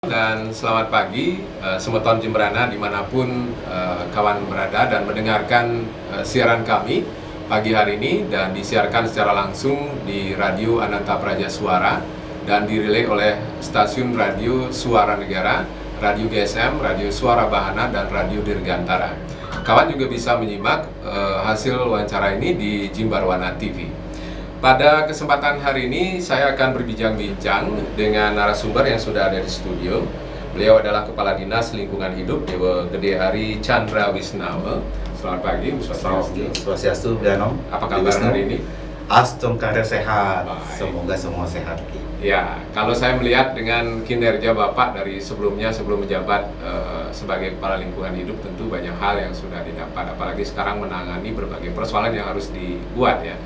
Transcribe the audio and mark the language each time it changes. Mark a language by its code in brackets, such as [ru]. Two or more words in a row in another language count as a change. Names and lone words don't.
[id] Dan selamat pagi Semeton Jembrana dimanapun kawan berada dan mendengarkan siaran kami pagi hari ini, dan disiarkan secara langsung di Radio Ananta Praja Suara dan dirilai oleh stasiun Radio Suara Negara, Radio GSM, Radio Suara Bahana, dan Radio Dirgantara. Kawan juga bisa menyimak hasil wawancara ini di Jimbarwana TV. Pada kesempatan hari ini saya akan berbincang-bincang dengan narasumber yang sudah ada di studio. Beliau adalah Kepala Dinas Lingkungan Hidup Dewa Gede Hari Chandra Wisnawa. Selamat pagi, Bu Swastiastu, Bianom. Apa kabar hari ini? Astum kare sehat. Baik. Semoga semua sehat. Ya, kalau saya melihat dengan kinerja Bapak dari sebelumnya, sebelum menjabat sebagai Kepala Lingkungan Hidup, tentu banyak hal yang sudah didapat, apalagi sekarang menangani berbagai persoalan yang harus dibuat ya.